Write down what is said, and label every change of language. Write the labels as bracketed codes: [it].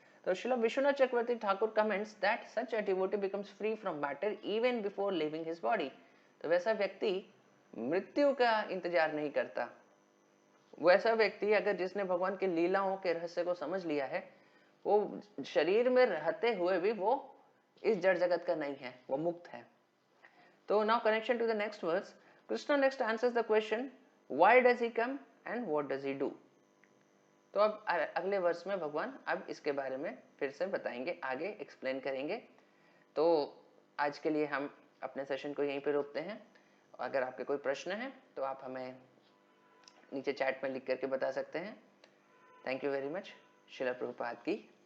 [en] तो Srila Vishwanath Chakravarti Thakur comments that such a devotee becomes free from matter even before leaving his body. [hi] तो वैसा व्यक्ति मृत्यु का इंतजार नहीं करता, वैसा व्यक्ति अगर जिसने भगवान की लीलाओं के रहस्य को समझ लिया है, वो शरीर में रहते हुए भी वो इस जड़ जगत का नहीं है, वो मुक्त है। [en] तो now connection to the next verse, Krishna next answers the question, why does he come and what does he do? [hi] तो अब अगले वर्ष में भगवान अब इसके बारे में फिर से बताएंगे, आगे एक्सप्लेन करेंगे। तो आज के लिए हम अपने सेशन को यहीं पे रोकते हैं। अगर आपके कोई प्रश्न है तो आप हमें नीचे चैट में लिख करके बता सकते हैं। [en] Thank you very much. [hi] Srila Prabhupada की